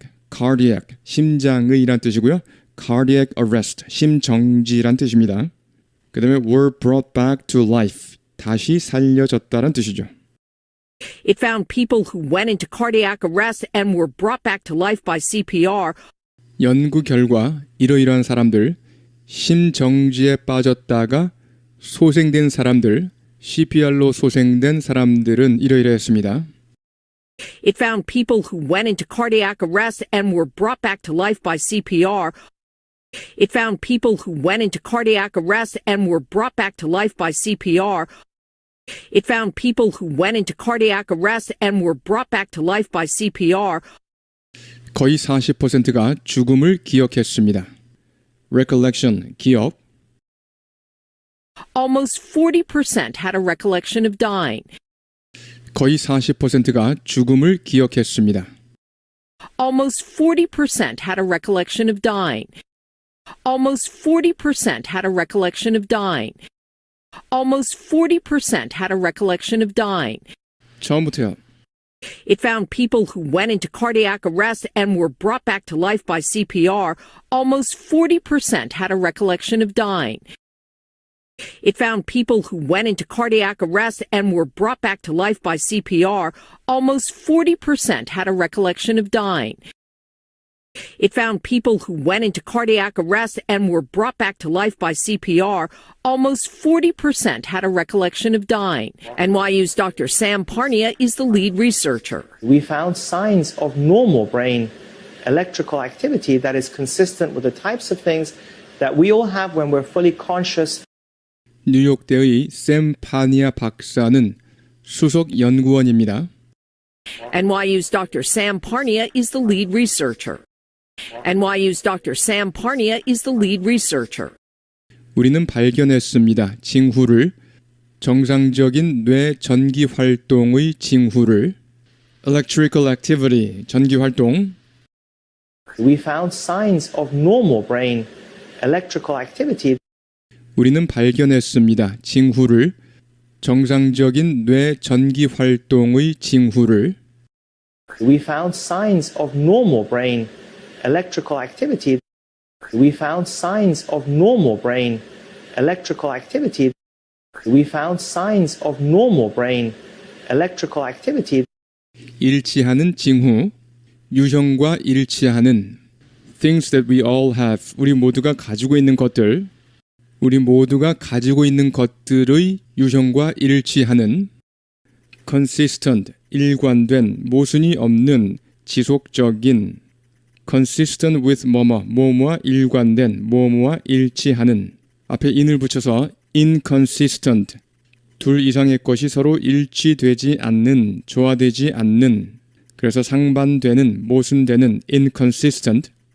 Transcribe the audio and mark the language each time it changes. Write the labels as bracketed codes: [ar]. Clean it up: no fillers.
[ko] cardiac, 심장의 이란 뜻이고요. cardiac arrest, 심정지란 뜻입니다. 그 다음에 [en] were brought back to life, [ko] 다시 살려졌다란 뜻이죠. [en] It found people who went into cardiac arrest and were brought back to life by CPR. [ko] 연구 결과 이러이러한 사람들, 심정지에 빠졌다가 소생된 사람들, CPR로 소생된 사람들은 이러이러했습니다. [en] It found people who went into cardiac arrest and were brought back to life by CPR. It found people who went into cardiac arrest and were brought back to life by CPR. It found people who went into cardiac arrest and were brought back to life by CPR. [ko] 거의 40%가 죽음을 기억했습니다. recollection, 기억. [en] Almost 40% had a recollection of dying. [ko] 거의 40%가 죽음을 기억했습니다. [en] Almost 40% had a recollection of dying. Almost 40% had a recollection of dying. Almost 40% had a recollection of dying. [ko] 처음부터요. [en] It found people who went into cardiac arrest and were brought back to life by CPR. Almost 40% had a recollection of dying. It found people who went into cardiac arrest and were brought back to life by CPR. Almost 40% had a recollection of dying. It found people who went into cardiac arrest and were brought back to life by CPR. Almost 40% had a recollection of dying. NYU's Dr. Sam Parnia is the lead researcher. We found signs of normal brain electrical activity that is consistent with the types of things that we all have when we're fully conscious. [ko] 뉴욕대의 샘 파니아 박사는 수석 연구원입니다. [en] NYU's Dr. Sam Parnia is the lead researcher. NYU's Dr. Sam Parnia is the lead researcher. [ko] 우리는 발견했습니다. 징후를 정상적인 뇌 전기 활동의 징후를 [en] electrical activity [ko] 전기 활동 [en] We found signs of normal brain electrical activity. [ko] 우리는 발견했습니다. 징후를 정상적인 뇌 전기 활동의 징후를 [en] We found signs of normal brain electrical activity. We found signs of normal brain electrical activity. We found signs of normal brain electrical activity. [ko] 일치하는 징후 유형과 일치하는 [en] things that we all have [ko] 우리 모두가 가지고 있는 것들 우리 모두가 가지고 있는 것들의 유형과 일치하는 consistent 일관된 모순이 없는 지속적인 consistent with 뭐뭐와 일관된 뭐뭐와 일치하는 앞에 in을 붙여서 inconsistent 둘 이상의 것이 서로 일치되지 않는 조화되지 않는 그래서 상반되는 모순되는 inconsistent